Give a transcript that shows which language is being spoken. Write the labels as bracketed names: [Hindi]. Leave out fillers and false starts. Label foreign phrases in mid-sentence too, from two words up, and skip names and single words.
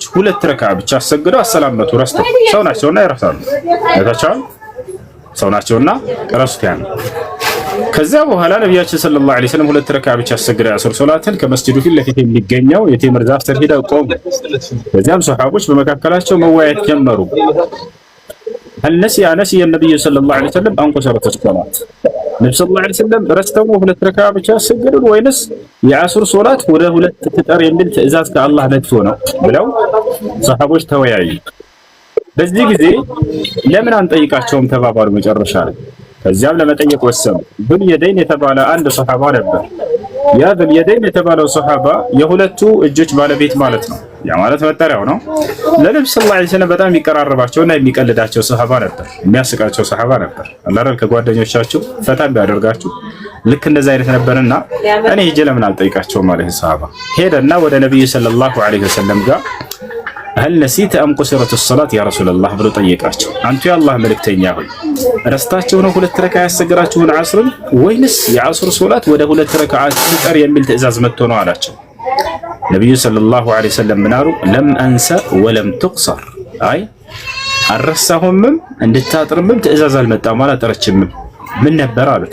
[Amharic] 2 ረካ ብቻ አሰገደው። አሰላመቱ ረስተው ሰው ናቸውና ይረሳሉ። አይታችኋል? ሰው ናቸውና ረሱት። ያን ከዛ በኋላ ነብያችን [Arabic] صلى الله عليه وسلم [Amharic] 2 ረካ ብቻ አሰገደው የዐሱር ሶላትን። ከመስጂዱ ፊት ለፊት የሚገኘው የቴምር ዛፍ ስር ሄደው ቆሙ። ከዚያም ሱሐቦች በመካከላቸው መወያየት ጀመሩ። [Arabic] هل نسي النبي صلى الله عليه وسلم أن قصرت الصلاة [Amharic] ነብዩ [Arabic] صلى الله عليه وسلم [Amharic] ረስተው ሁለት ረካ ብቻ ያሰገዱን ወይንስ የአሱር ሶላት ወደ ሁለት ትጠር የሚል ትዕዛዝ ከአላህ ነግቶ ነው ብለው ሰሃቦች ተወያዩ። በዚህ ጊዜ ለምን አንጠይቃቸውም ተባባሉ መጨረሻ ላይ። ከዚያም ለመጠየቅ ወሰኑ። ዙል የደይን የተባለ አንድ ሰሃባ ነበር። ያ ዙል የደይን የተባለው ሰሃባ የሁለቱ እጆች ባለቤት ማለት ነው። ያ ማለት መጠሪያው ነው። ለነብዩ [Arabic] صلى الله عليه وسلم [Amharic] በጣም የሚቀራረባቸውና የሚቀልዳቸው ሰሃባ ነበር። የሚያስቃቸው ሰሃባ ነበር። አላህ ከጓደኞቻችሁ ፈታ ቢያደርጋችሁ ልክ እንደዛ አይነት ነበርና እኔ ሂጄ ለምን አልጠይቃቸውም ማለት ሰሃባ ሄደና ወደ ነብዩ [Arabic] صلى الله عليه وسلم [Amharic] ጋር [Arabic] هل نسيت أم قصرت الصلاة يا رسول الله [Amharic] ብሎ ጠየቃቸው። አንቱ የአላህ መልእክተኛ ሆይ ረስታችሁ ነው ሁለት ረካ ያሰገራችሁን ዐስርን ወይንስ የዐስር ሶላት ወደ ሁለት ረካ ትጠር የሚል ትዕዛዝ መጥቶ ነው አላቸው። ነብዩ [Arabic] صلى الله عليه وسلم [Amharic] ምን አሉ? [Arabic] لم أنس ولم تقصر፣ [Amharic] አይ አልረሳሁምም እንድታጥርምም ትዕዛዝ አልመጣም አላጠረችምም። ምን ነበር አሉት?